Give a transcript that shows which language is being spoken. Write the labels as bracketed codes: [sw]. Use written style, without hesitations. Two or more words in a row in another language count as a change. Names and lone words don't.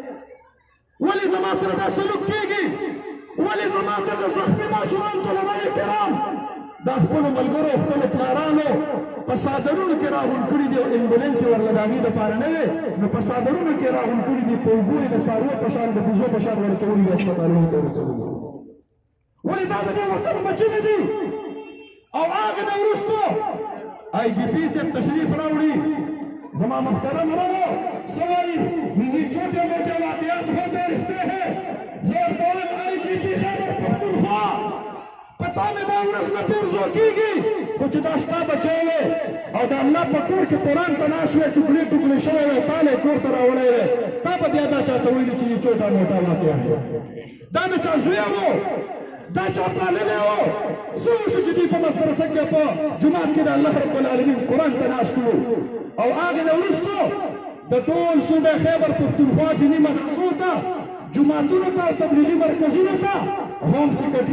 [ps] ولې زما سره دا سلوک کېږي ولې زما دغه زخمي ماشومان طلبه کرام دا خپلو ملګرو خپلو پلارانو په څادرونو کې راغونډ کړي دي او امبولینس یې ورله د هغې دپاره نه دی نو په څادرونو کې راغونډ کړي دي په اوبو یې د څارویو په شان د بوزو په شان ورچولي دي هسپتالونو ته ورسولي ولې دا د دې وطن بچي نه دي او هغه نه وروستو آی جي پي صاحب تشریف راوړي زما محترم ورو څه وایي [ur] یہ چھوٹے موٹے واقعات ہوتے رہتے ہیں [ps] زور بول آئی جی پی خیبر پختونخوا پتا مې دا ورځ نه پیرزو کېږي خو چې دا ستا بچی وې او د الله په کور کې قرآن ته ناست وې ټوکلې ټوکلې شوی وې تا له کور ته راوړی وې تا به بیا دا چاته ویلي چې [ur] چوټا موټا [ps] واقعه دا مې چا زوی و دا چا پاللی و څه وشو چې دوی په مدرسه کې په جومات کې د الله رب العالمین قرآن ته ناست وو او هغې نه وروستو د ټول صوبې خیبر پښتونخوا دیني مدرسو ته جوماتونو ته او تبلیغي مرکزونو ته [en] Home Secretary